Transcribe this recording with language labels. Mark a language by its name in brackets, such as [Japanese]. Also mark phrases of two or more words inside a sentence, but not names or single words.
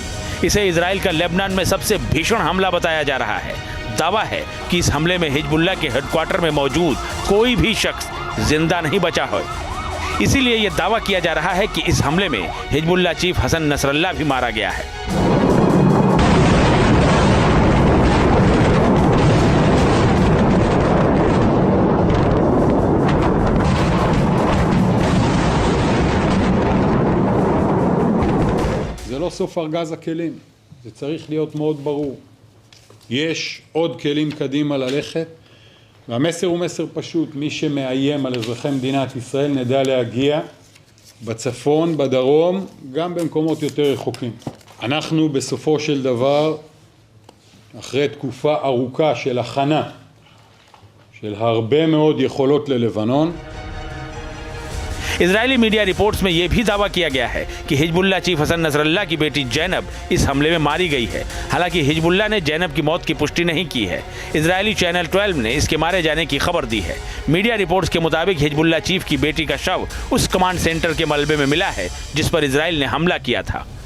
[Hindi] इसे इजराइल का लेबनान में सबसे भीषण हमला बताया जा रहा है। दावा है कि इस हमले में हिजबुल्लाह के हेडक्वार्टर में मौजूद कोई भी शख्स जिंदा नहीं बचा है। इसीलिए यह दावा किया जा रहा है कि इस हमले में हिजबुल्लाह चीफ हसन नसरल्लाह भी मारा गया है। [Hebrew] זה לא סוף ארגז הכלים, זה צריך להיות מאוד ברור. יש עוד כלים קדימה ללכת, והמסר הוא מסר פשוט, מי שמאיים על אזרחי מדינת ישראל נדע להגיע בצפון, בדרום, גם במקומות יותר רחוקים. אנחנו בסופו של דבר, אחרי תקופה ארוכה של הכנה, של הרבה מאוד יכולות ללבנון, [Hindi] इजरायली [English] media reports [Hindi] में यह भी दावा किया गया है कि हिजबुल्लाह चीफ हसन नसरल्लाह की बेटी जैनब इस हमले में मारी गई है। हालांकि हिजबुल्लाह ने जैनब की मौत की पुष्टि नहीं की है। इजरायली चैनल 12 ने इसके मारे जाने की खबर दी है। [English] media reports [Hindi] के मुताबिक हिजबुल्लाह चीफ की बेटी का शव उस [English] command center [Hindi] के मलबे में मिला है जिस पर इजराइल ने हमला किया था।